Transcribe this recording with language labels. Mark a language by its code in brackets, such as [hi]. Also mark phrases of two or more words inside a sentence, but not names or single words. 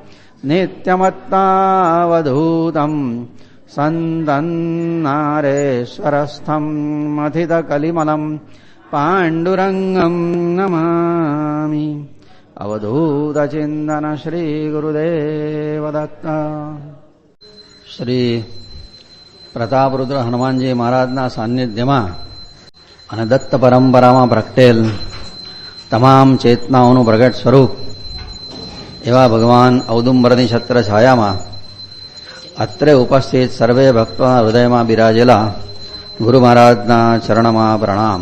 [sa] नित्यमत्तावधूतं सन्तन्नारेश्वरस्थं मथितकलिमलं पाण्डुरङ्गं नमामि। अवधूतचिन्तन श्री गुरुदेव दत्त। [gu] શ્રી પ્રતાપરુદ્ર હનુમાનજી મહારાજના સાનિધ્યમાં અને દત્ત પરંપરામાં પ્રગટેલ તમામ ચેતનાઓનું પ્રગટ સ્વરૂપ એવા ભગવાન ઔદુંબરની છત્ર છાયામાં અત્રે ઉપસ્થિત સર્વે ભક્તોના હૃદયમાં બિરાજેલા ગુરુ મહારાજના ચરણમાં પ્રણામ।